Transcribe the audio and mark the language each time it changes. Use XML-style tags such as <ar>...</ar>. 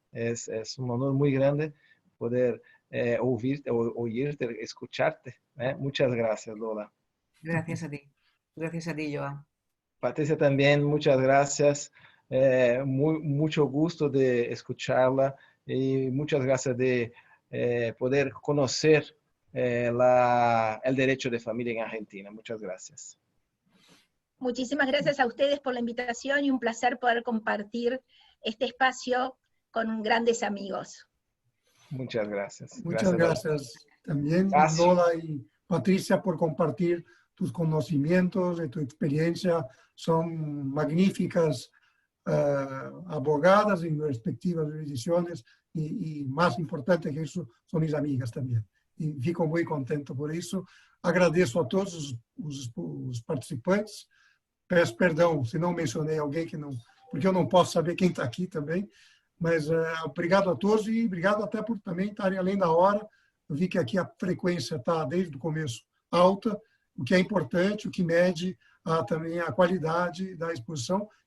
<pt>É um honor muito grande poder ouvir-te,</pt> <es>escucharte. Muchas gracias, Lola. Gracias a ti. Gracias a ti, Joan. Patricia, también muchas gracias. Mucho gusto de escucharla y muchas gracias de poder conocer el derecho de familia en Argentina. Muchas gracias. Muchísimas gracias a ustedes por la invitación y un placer poder compartir este espacio con grandes amigos. Muchas gracias. Muchas gracias también, Lola y Patricia, por compartir tus conocimientos y tu experiencia. Son magníficas abogadas en respectivas jurisdicciones y más importante que eso, son mis amigas también. Y</es> <pt>fico</pt> <es>muy contento por eso.</es> <pt>Agradeço a todos os participantes. Peço perdão se não mencionei alguém que não, porque eu não posso saber quem está aqui também. Mas obrigado a todos e obrigado até por também estarem além da hora. Eu vi que aqui a frequência está, desde o começo, alta, o que é importante, o que mede também a qualidade da exposição.</pt>